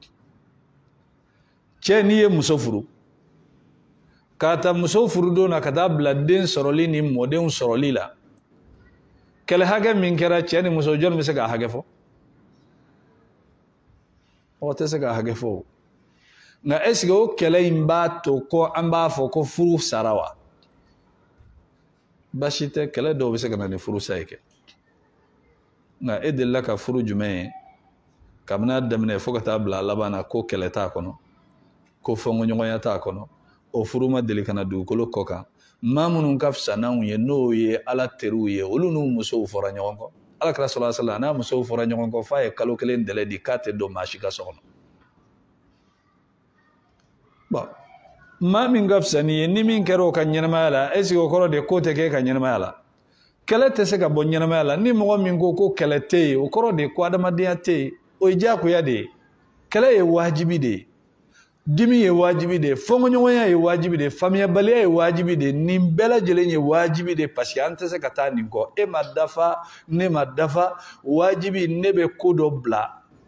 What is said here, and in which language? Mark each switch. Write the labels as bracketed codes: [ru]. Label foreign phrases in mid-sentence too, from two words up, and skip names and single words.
[bm] cɛ n'i ye muso furu k'a ta muso furu don na ka taa bila den sɔrɔli ni mɔdenw sɔrɔli la kɛlɛ hakɛ min kɛra cɛ ni muso jɔn bɛ se k'a hakɛ fɔ mɔgɔ tɛ se k'a hakɛ fɔ nka [fr] est ce que [bm] o kɛlɛ in b'a to ko an b'a fɔ ko furu sara wa basi tɛ kɛlɛ dɔw bɛ se ka na ni furu sa ye kɛ nka e delila ka furu jumɛn ye kabini a daminɛ fo ka taa bila a laban na ko kɛlɛ t'a kɔnɔ ko fɔnkoɲɔgɔnya t'a kɔnɔ o furu ma deli ka na dugukolo kɔ kan maa minnu ka fisa n'anw ye n'o ye ala teriw ye olu n'u musow fɔra ɲɔgɔn kɔ alakira [ar] صلى الله عليه وسلم [bm] n'a musow fɔra ɲɔgɔn kɔ f'a ye kalo kelen dɛlɛ di k'a tɛ don maa si ka so kɔnɔ bon maa min ka fisa ni ye ni min kɛra o ka ɲɛnamaya la [fr] est ce que [bm] o kɔrɔ de ko tɛ kɛ ka ɲɛnamaya la kɛlɛ tɛ se ka bɔ ɲɛnamaya la ni mɔgɔ min ko ko kɛlɛ tɛ yen o kɔrɔ de ko adamadenya tɛ yen o ye diyagoya de ye kɛlɛ ye wajibi de ye dimi ye wajibi de ye fɔnkoɲɔgɔnya ye wajibi de ye faamuyabaliya ye wajibi de ye nin bɛɛ lajɛlen ye wajibi de ye [fr] parce que [bm] an tɛ se ka taa nin kɔ e ma dafa ne ma dafa wajibi ne bɛ ko dɔ bila